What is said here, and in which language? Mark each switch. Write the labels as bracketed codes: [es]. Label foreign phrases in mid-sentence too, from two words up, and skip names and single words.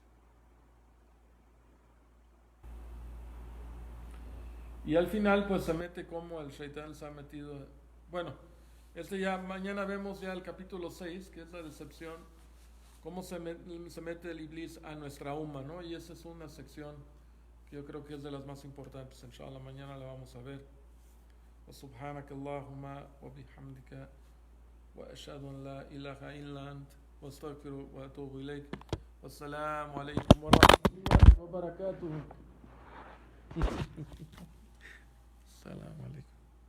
[es] Y al final pues se mete como el Shaitán se ha metido. Bueno, ya mañana vemos ya el capítulo 6, que es la decepción, cómo se mete el Iblis a nuestra umma, ¿no? Y esa es una sección que yo creo que es de las más importantes. Inshallah, mañana la vamos a ver. [ar] وسبحانك اللهم وبحمدك وأشهد أن لا إله إلا أنت واستغفر وأتوب إليك والسلام عليكم ورحمة الله وبركاته. السلام عليكم.